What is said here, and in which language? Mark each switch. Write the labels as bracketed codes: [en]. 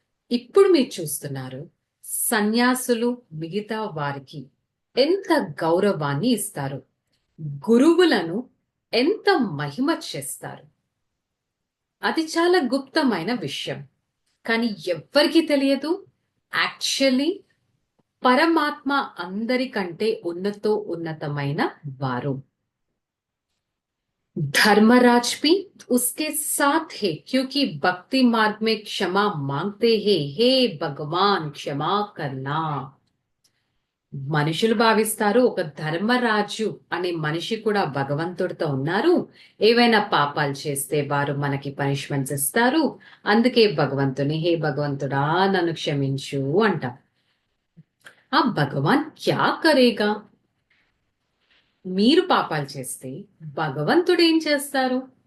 [te] ఇప్పుడు మీరు చూస్తున్నారు, సన్యాసులు మిగతా వారికి ఎంత గౌరవాన్ని ఇస్తారు, గురువులను ఎంత మహిమ చేస్తారు. అది చాలా గుప్తమైన విషయం, కానీ ఎవ్వరికీ తెలియదు. యాక్చువల్లీ పరమాత్మ అందరికంటే ఉన్నతమైన వారు. [hi] धर्मराज भी उसके साथ है, क्योंकि भक्ति मार्ग में क्षमा मांगते हैं, हे भगवान क्षमा करना. [te] మనుషులు భావిస్తారు ఒక ధర్మరాజు అనే మనిషి కూడా భగవంతుడితో ఉన్నారు, ఏవైనా పాపాలు చేస్తే వారు మనకి పనిష్మెంట్స్ ఇస్తారు, అందుకే భగవంతుని హే భగవంతుడా నన్ను క్షమించు అంట. [hi] ఆ భగవాన్ క్యా కరేగా? [te] మీరు పాపాలు చేస్తే భగవంతుడు ఏం చేస్తారు?